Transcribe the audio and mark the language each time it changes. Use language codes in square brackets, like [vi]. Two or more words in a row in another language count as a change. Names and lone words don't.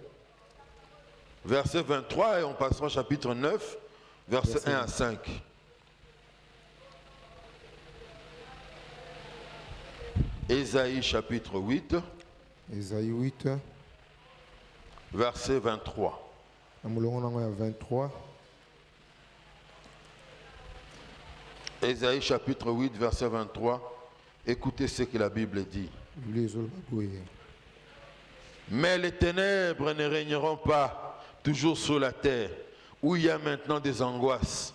[fr] verset 23 et on passera au chapitre 9, verset 1 à 5. Ésaïe chapitre 8, Esaïe 8 verset 23. [ln] na molongo nango ya 23. [fr] Ésaïe chapitre 8, verset 23. Écoutez ce que la Bible dit. [ln] Bible ezoloba boye. [fr] Mais les ténèbres ne régneront pas toujours sur la terre, où il y a maintenant des angoisses.